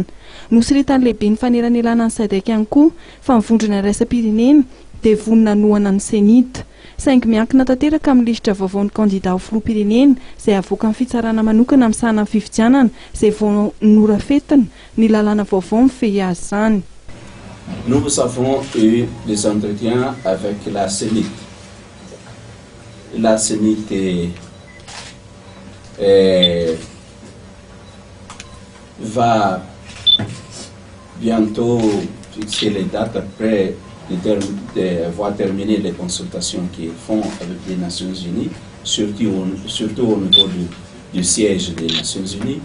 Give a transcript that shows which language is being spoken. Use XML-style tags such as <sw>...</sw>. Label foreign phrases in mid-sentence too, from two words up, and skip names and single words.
<mg>Nosiritan'ny lehibe ny fanelanelana ny SADC ihany koa fa mivondrona iraisam-pirenena dia vonina nohana ny senita. Saingy miankina tanteraka amin'ny lisitra vaovao ny kandida ho filoham-pirenena izay avoaka ny fitsarana manokana misana amin'ny fifidianana izay vao norafetina ny lalàna vaovao mifehy azy izany.</mg> <fr>Nous avons eu des entretiens avec la CENIT. La CENIT va bientôt fixer les dates après d'avoir terminé les consultations qu'ils font avec les Nations Unies, surtout au niveau du siège des Nations Unies.</fr>